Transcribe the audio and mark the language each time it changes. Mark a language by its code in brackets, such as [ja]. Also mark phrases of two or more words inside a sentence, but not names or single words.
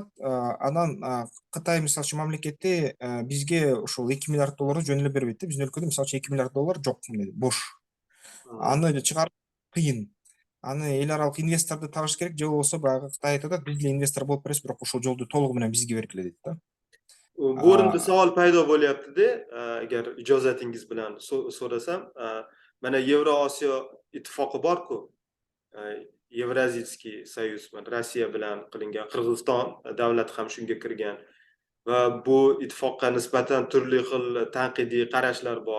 [ky] Анан Кытай мисалы үчүн мамлекети бизге ушул 2 миллиард долларды жөн эле бербейт да. Биздин өлкөдө мисалы үчүн 2 миллиард доллар жок, мындай бош. Аны чыгарып кыйын. Аны эл аралык инвесторду табыш керек, же болбосо баягы Кытай айтып атат, биз деле инвестор болуп беребиз, бирок ушул жолду толугу менен бизге бергиле дейт да. [uz] Bu o'rinda savol paydo bo'lyapti-da, agar ijozatingiz bilan so'rasam, mana Yevrosiyo ittifoqi bor-ku, [ru] Евразийский союз, [uz] Rossiya bilan qilingan, Qirg'iziston davlati ham shunga kirgan va bu ittifoqqa nisbatan turli xil tanqidiy qarashlar bor.